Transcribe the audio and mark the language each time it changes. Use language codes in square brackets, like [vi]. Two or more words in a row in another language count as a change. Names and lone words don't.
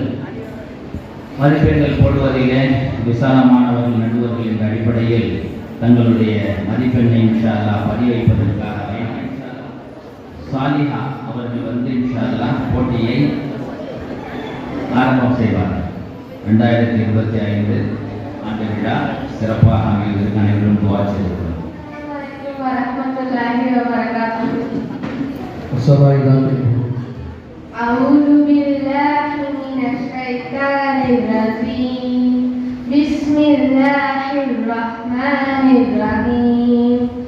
[ta] மதிப்பெண்கள் போடுவதிலே விசாலமானவர்கள் நடுவர்கள் என்ற அடிப்படையில் தங்களுடைய மதிப்பெண்ணை [ar] إن شاء الله [ta] பதிய வைப்பதற்காக சாலிஹா அவர்கள் [ar] إن شاء الله [ta] போட்டியை ஆரம்பம் செய்வார்கள். 2025 ஆண்டு விழா சிறப்பாக அமைவதற்கு அனைவரும் துஆ செய்கிறோம். [ar] أعوذ بالله من الشيطان الرجيم بسم الله الرحمن الرحيم